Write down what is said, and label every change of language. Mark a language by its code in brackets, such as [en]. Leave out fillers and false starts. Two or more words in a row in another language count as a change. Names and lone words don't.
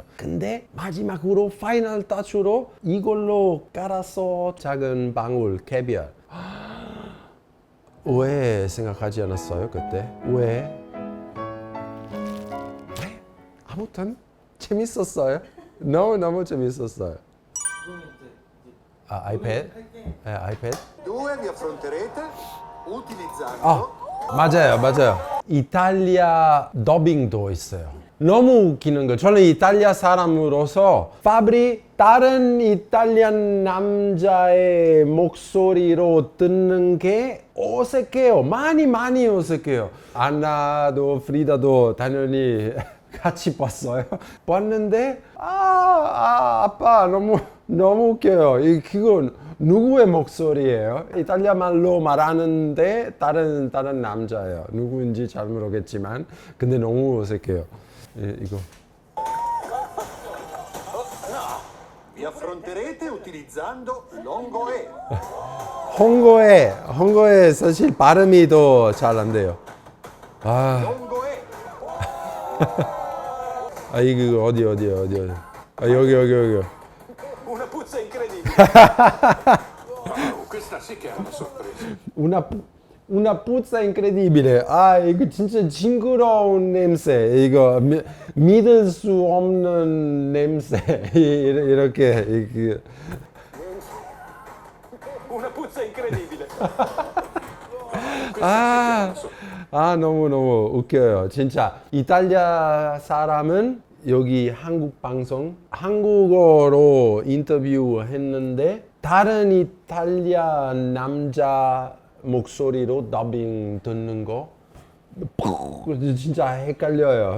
[ko] 근데 마지막으로 파이널 터치로 이걸로 깔아서 작은 방울 캐비아. 왜 생각하지 않았어요 그때? 왜? 아무튼 재밌었어요. 너무 재밌었어요. 아이패드? 네, 아이패드? [it] Due vi affronterete utilizzando [ko] 맞아요. 이탈리아 더빙도 있어요. 너무 웃기는 거. 저는 이탈리아 사람으로서 파브리 다른 이탈리안 남자의 목소리로 듣는 게 어색해요. 많이 어색해요. 안나도 프리다도 당연히 같이 봤어요. 봤는데 아빠 너무 웃겨요. 그건 누구의 목소리예요? 이탈리아 말로 말하는데 다른 남자예요. 누구인지 잘 모르겠지만 근데 너무 어색해요. 이거 [it] vi affronterete utilizzando l'ongoe. [ko] 홍거에 사실 발음이 더 잘 안 돼요. [it] L'ongoe. [ko] 이거 어디. 여기. [it] Una puzza incredibile. Questa sì che è una sorpresa. Una puzza incredibile. [ko] 이거 진짜 징그러운 냄새. 이거 믿을 수 없는 냄새. 이렇게. [it] Una puzza incredibile. [ko] 너무 웃겨요. 진짜 이탈리아 사람은 여기 한국 방송 한국어로 인터뷰했는데 다른 이탈리아 남자 목소리로 더빙 듣는 거 진짜 헷갈려요.